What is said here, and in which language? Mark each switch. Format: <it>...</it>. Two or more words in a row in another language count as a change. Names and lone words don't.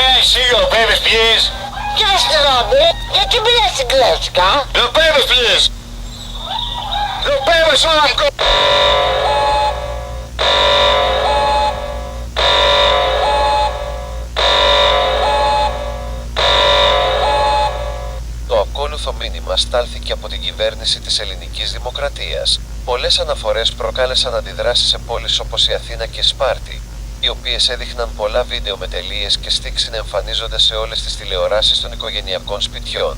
<en>see your baby, please? Yes, Robby.</en> <el>Γιατί μιλάς εγγλέζικα?</el> <en>Your baby, please. Your baby, so I'm good.</en> <el>Το ακόλουθο μήνυμα στάλθηκε από την κυβέρνηση της Ελληνικής Δημοκρατίας. Πολλές αναφορές προκάλεσαν αντιδράσεις σε πόλεις όπως η Αθήνα και η Σπάρτη, οι οποίες έδειχναν πολλά βίντεο με τελείες και στίξη να εμφανίζονται σε όλες τις τηλεοράσεις των οικογενειακών σπιτιών.</el>